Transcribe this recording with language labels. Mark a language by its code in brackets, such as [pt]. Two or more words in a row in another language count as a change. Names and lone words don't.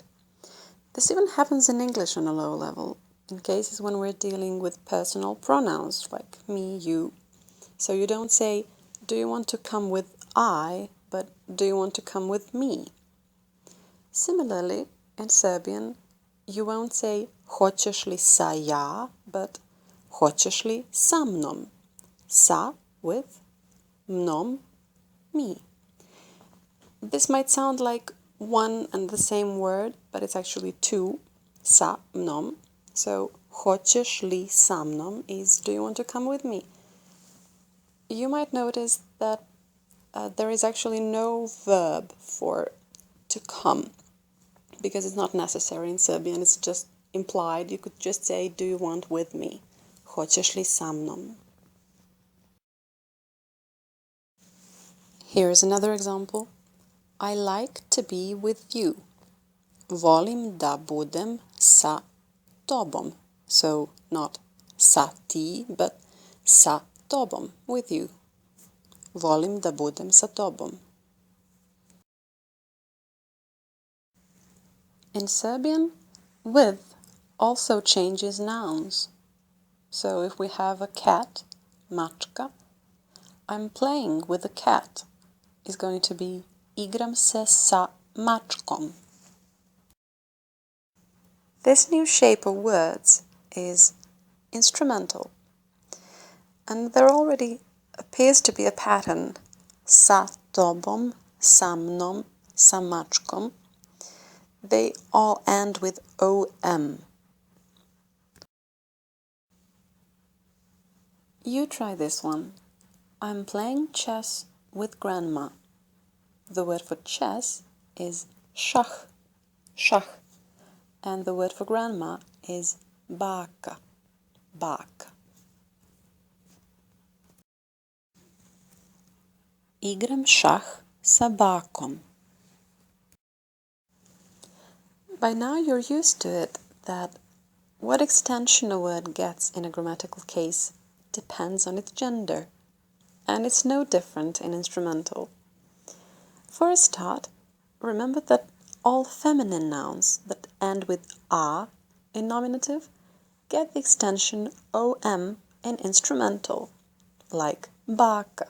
[en] This even happens in English on a low level, in cases when we're dealing with personal pronouns like me, you. So you don't say, do you want to come with I, but do you want to come with me? Similarly, in Serbian, you won't say [sr] hoćeš li sa ja, [en] but [sr] hoćeš li sa mnom. [en] Sa with, mnom, me. This might sound like one and the same word, but it's actually two, [sr] sa mnom. [en] So, [sr] hoćeš li sa mnom [en] is, do you want to come with me? You might notice that there is actually no verb for to come, because it's not necessary in Serbian, it's just implied. You could just say, do you want with me? [sr] Hoćeš li sa mnom? [en] Here is another example. I like to be with you. [sr] Volim da budem sa tobom. [en] So not [sr] sa ti, [en] but [sr] sa tobom, [en] with you. [sr] Volim da budem sa tobom. [en] In Serbian, with also changes nouns. So if we have a cat, mačka, I'm playing with a cat is going to be [sr] igram se sa mačkom. [en] This new shape of words is instrumental, and there already appears to be a pattern. [sr] Sa tobom, sa mnom, sa mačkom. [en] They all end with om. You try this one. I'm playing chess with grandma. The word for chess is [sr] šah, šah, [en] and the word for grandma is [sr] baka, baka. Igram šah sa bakom. [en] By now you're used to it that what extension a word gets in a grammatical case depends on its gender, and it's no different in instrumental. For a start, remember that all feminine nouns that end with a in nominative get the extension om in instrumental, like baka.